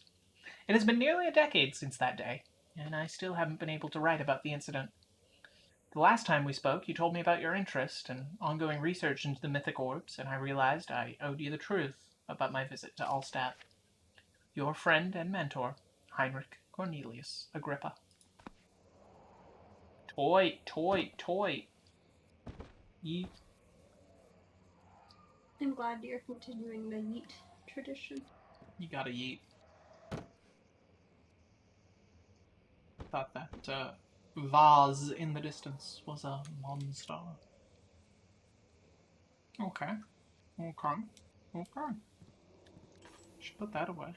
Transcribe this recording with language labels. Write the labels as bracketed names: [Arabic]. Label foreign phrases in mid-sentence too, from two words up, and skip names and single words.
[English] It has been nearly a decade since that day, and I still haven't been able to write about the incident. The last time we spoke, you told me about your interest and ongoing research into the mythic orbs, and I realized I owed you the truth about my visit to Allstadt. Your friend and mentor, Heinrich Cornelius Agrippa. Toy, toy, toy. Yeet. I'm glad you're continuing the yeet tradition. You gotta yeet. Thought that vase in the distance was a monster. Okay. Should put that away.